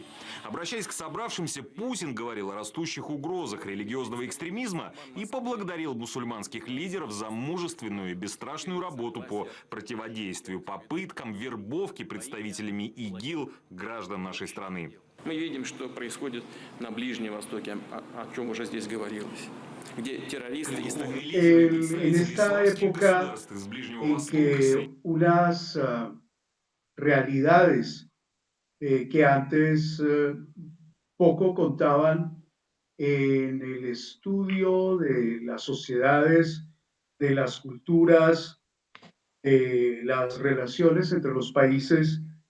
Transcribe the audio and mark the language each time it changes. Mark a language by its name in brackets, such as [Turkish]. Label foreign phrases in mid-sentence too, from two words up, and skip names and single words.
[Russian] Обращаясь к собравшимся, Путин говорил о растущих угрозах религиозного экстремизма и поблагодарил мусульманских лидеров за мужественную и бесстрашную работу по противодействию попыткам вербовки представителями ИГИЛ граждан нашей страны. Мы видим, что происходит на Ближнем Востоке, о чем уже здесь говорилось, где террористы... [Spanish] En esta época en que unas realidades que antes poco contaban en el estudio de las sociedades, de las culturas, de las relaciones entre los países,